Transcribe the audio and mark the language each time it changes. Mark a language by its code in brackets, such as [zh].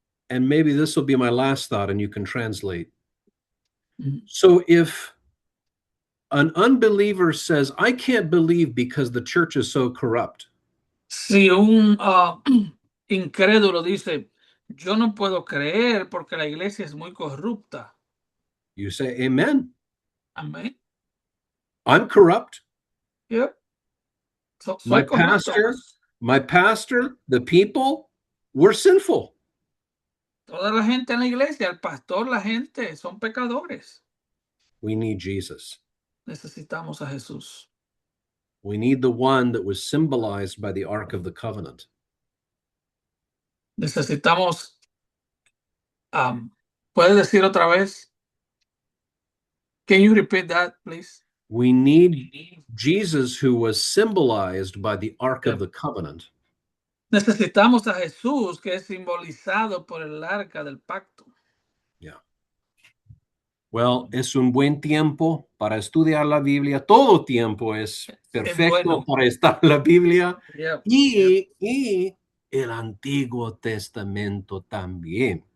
[en] And maybe this will be my last thought and you can translate. Ujú. So if an unbeliever says, I can't believe because the church is so corrupt, [es] Si un incrédulo dice, yo no puedo creer porque la iglesia es muy corrupta. [en] you say, Amen. [es] Amén. [en] I'm corrupt. Yep. My [es] Soy corrupto. [en] pastor, my pastor, the people, we're sinful. [es] Toda la gente en la iglesia, el pastor, la gente, son pecadores. [en] We need Jesus. [es] Necesitamos a Jesús. [en] We need the one that was symbolized by the Ark of the Covenant. [es] Necesitamos, ¿puedes decir otra vez? [en] Can you repeat that, please? We need Jesus who was symbolized by the Ark of Yep. the Covenant. [es] Necesitamos a Jesús, que es simbolizado por el arca del pacto. [en] Yeah. [es] Well, es un buen tiempo para estudiar la Biblia. Todo tiempo es Es perfecto bueno. para estar en la Biblia. [en] Yep. [es] Y el Antiguo Testamento también.